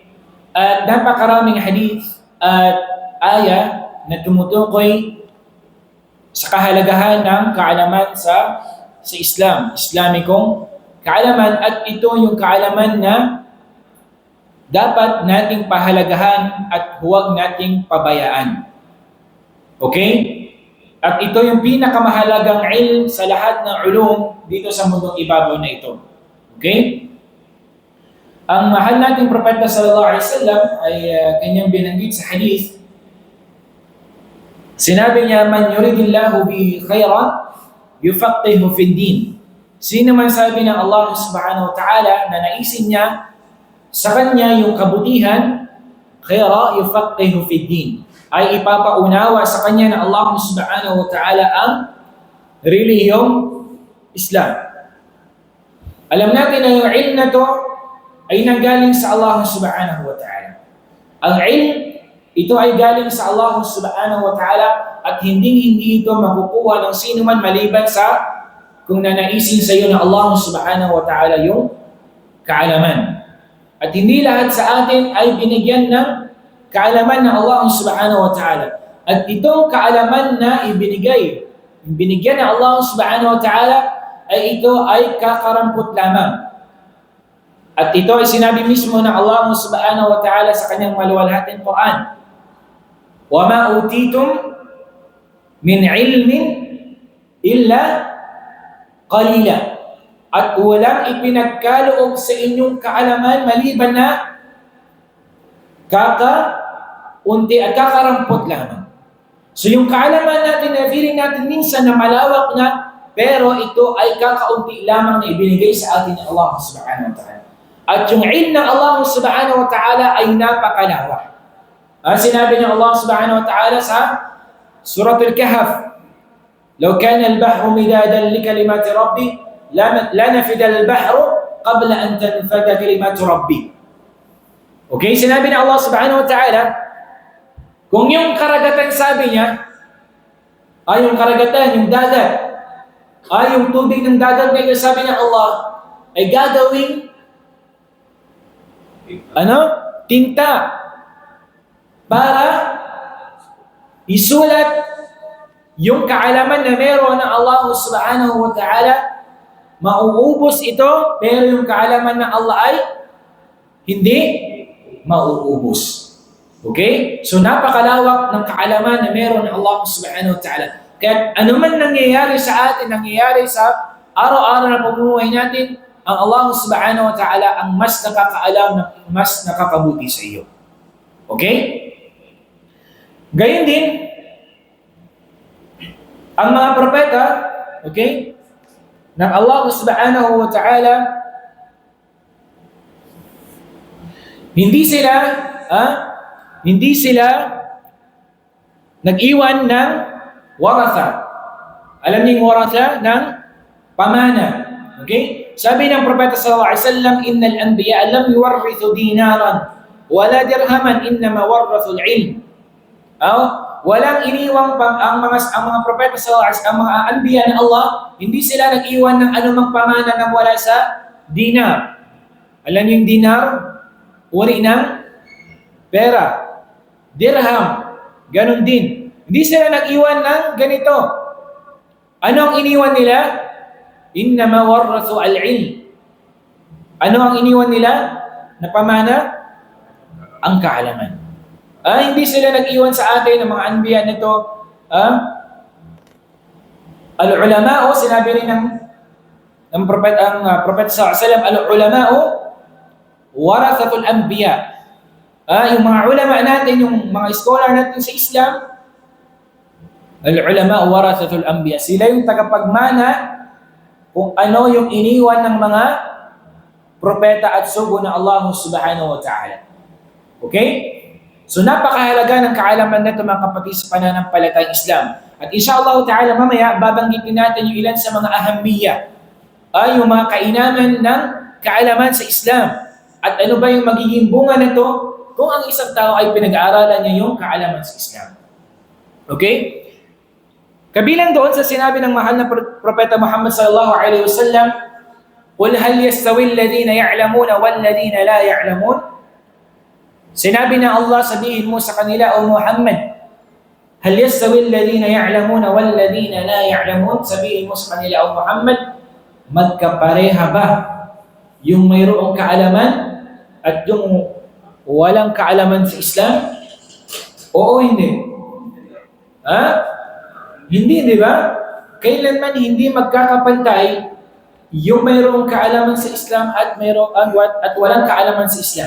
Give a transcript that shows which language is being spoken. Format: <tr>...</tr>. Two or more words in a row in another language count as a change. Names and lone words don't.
<tl>At napakaraming hadith at aya na tumutukoy sa kahalagahan ng kaalaman sa Islam, Islamikong kaalaman, at ito yung kaalaman na dapat nating pahalagahan at huwag nating pabayaan. Okay? At ito yung pinakamahalagang ilm sa lahat ng ulum dito sa mundong ibabaw na ito. Okay? Ang mahal nating propeta</tl> <ar>صلى الله عليه وسلم</ar> <tl>ay kanyang binanggit sa hadith. Sinabi niya,</tl> <ar>من يرد الله به خيرا يفقهه في الدين.</ar> <tl>Sino man sabi ng Allah</tl> <ar>سبحانه وتعالى</ar> <tl>na naisin niya sa kanya yung kabutihan,</tl> <ar>خيرا يفقهه في الدين,</ar> <tl>ay ipapaunawa sa kanya ng Allah</tl> <ar>سبحانه وتعالى</ar> <tl>ang relihiyong Islam. Alam natin na yung ilm na to ay nanggaling sa Allah</tl> <ar>سبحانه وتعالى.</ar> <tl>Ang ilm, ito ay galing sa Allah</tl> <ar>سبحانه وتعالى</ar> <tl>at hindi ito makukuha ng sino man maliban sa kung nanaisin sa iyo ng Allah</tl> <ar>سبحانه وتعالى</ar> <tl>yung kaalaman. At hindi lahat sa atin ay binigyan ng kaalaman ng Allah</tl> <ar>سبحانه وتعالى.</ar> <tl>At itong kaalaman na binigyan ng Allah</tl> <ar>سبحانه وتعالى,</ar> <tl>ay ito ay kakarampot lamang. At ito ay sinabi mismo ng Allah</tl> <ar>سبحانه وتعالى</ar> <tl>sa kanyang maluwalhating Quran.</tl> <ar>وَمَا أُوتِيتُم مِّنْ عِلْمٍ إِلَّا قَلِيلًا.</ar> <tl>At walang ipinagkaloob sa inyong kaalaman maliban na kakaunti at kakarampot lamang. So yung kaalaman natin na feeling natin minsan na malawak na, pero ito ay kakaunti lamang na ibinigay sa atin ng Allah</tl> <ar>سبحانه وتعالى.</ar> <tl>At yung ilm ng Allah</tl> <ar>سبحانه وتعالى</ar> <tl>ay napakalawak. Sinabi ng Allah</tl> <ar>سبحانه وتعالى</ar> <tl>sa Surah Al-Kahf,</tl> <ar>لو كان البحر مدادا لكلمات ربي لنفد البحر قبل أن تنفد كلمات ربي.</ar> <tl>Okay, sinabi ng Allah</tl> <ar>سبحانه وتعالى,</ar> <tl>kung yung karagatan sabi niya, ay yung karagatan, yung dagat, ay yung tubig ng dagat na sabi ng Allah, ay gagawing tinta para isulat yung kaalaman na meron ng Allah</tl> <ar>سبحانه وتعالى.</ar> <tl>Mauubos ito, pero yung kaalaman ng Allah ay hindi mauubos. Okay? So napakalawak ng kaalaman na meron ng Allah</tl> <ar>سبحانه وتعالى.</ar> <tl>Kaya anuman nangyayari sa atin, nangyayari sa araw-araw na pamumuhay natin, ang Allah</tl> <ar>سبحانه وتعالى</ar> <tl>ang mas nakakaalam, mas nakakabuti sa iyo. Okay? Gayon din, ang mga propeta, okay, ng Allah</tl> <ar>سبحانه وتعالى,</ar> <tl>hindi sila nag-iwan ng waratha. Alam niyo yung waratha ng pamana. Okay? sabi ng Propeta</tl> <ar>صلى الله عليه وسلم، إن الأنبياء لم يورثوا دينارا ولا درهما، إنما ورثوا العلم.</ar> <tl>Walang iniwang ang mga propeta</tl> <ar>صلى الله عليه وسلم,</ar> <tl>ang mga anbiya ng Allah, hindi sila nag-iwan ng anumang pamana na wala sa dinar. Alam niyo yung dinar? Uri ng pera. Dirham, ganun din. Hindi sila nag-iwan ng ganito. Ano ang iniwan nila?</tl> <ar>إنما ورثوا العلم.</ar> <tl>Ano ang iniwan nila na pamana? Ang kaalaman. Hindi sila nag-iwan sa atin ng mga anbiya nito.</tl> <ar>Al-ulama'u,</ar> <tl>sinabi rin ng propeta</tl> <ar>صلى الله عليه وسلم، العلماء ورثة الأنبياء.</ar> <tl>Yung mga ulama natin, yung mga scholar natin sa Islam,</tl> <ar>العلماء ورثة الأنبياء.</ar> <tl>Sila yung tagapagmana kung ano yung iniwan ng mga propeta at sugo ng Allah</tl> <ar>سبحانه وتعالى.</ar> <tl>Okay? So napakahalaga ng kaalaman na ito mga kapatid sa pananampalatayang Islam. At</tl> <ar>إن شاء الله تعالى</ar> <tl>mamaya babanggitin natin yung ilan sa mga ahammiya, yung mga kainaman ng kaalaman sa Islam. At ano ba yung magiging bunga nito kung ang isang tao ay pinag-aaralan niya yung kaalaman sa Islam. Okay? Kabilang doon sa sinabi ng mahal na Propeta Muhammad</tl> <ar>صلى الله عليه وسلم, "قل هل يستوي الذين يعلمون والذين لا يعلمون?"</ar> <tl>Sinabi ng Allah, sabihin mo sa kanila, O Muhammad,</tl> <ar>هل يستوي الذين يعلمون والذين لا يعلمون?</ar> <tl>Sabihin mo sa kanila, O Muhammad, magkapareha ba yung mayroong kaalaman at yung walang kaalaman sa Islam? Oo, hindi. Hindi, di ba? Kailanman hindi magkakapantay yung mayroong kaalaman sa Islam at walang kaalaman sa Islam.</tl>